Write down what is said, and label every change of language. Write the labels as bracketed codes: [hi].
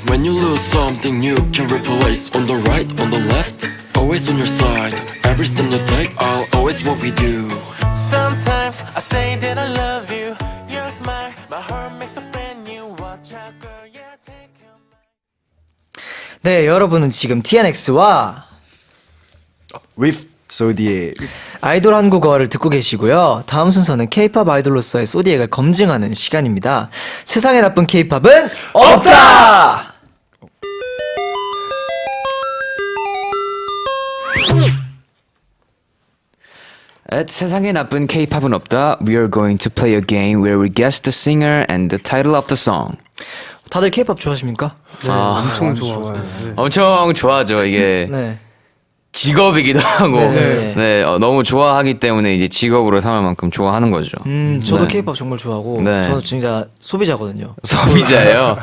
[en] When you lose something you can replace. On the right, on the left, always on your side. Every step you take, I'll always walk with you. Sometimes I say that I love you. Your smile, my heart makes a brand new. Watch out, girl, yeah, take your mind. [ko] 네, 여러분은 지금 TNX와 With 소디의 아이돌 한국어를 듣고 계시고요. 다음 순서는 K-pop 아이돌로서의 소디액을 검증하는 시간입니다. 세상에 나쁜 K-pop은 없다! 세상에 나쁜 K-팝은 없다. [en] We are going to play a game where we guess the singer and the title of the song. [ko] 다들 K-팝 좋아하십니까? 엄청 좋아요. 엄청 좋아하죠. 이게 네. 직업이기도 하고 네. 너무 좋아하기 때문에 이제 직업으로 삼을 만큼 좋아하는 거죠. 저도 네. K-팝 정말 좋아하고 네. 저는 진짜 소비자거든요. 소비자예요.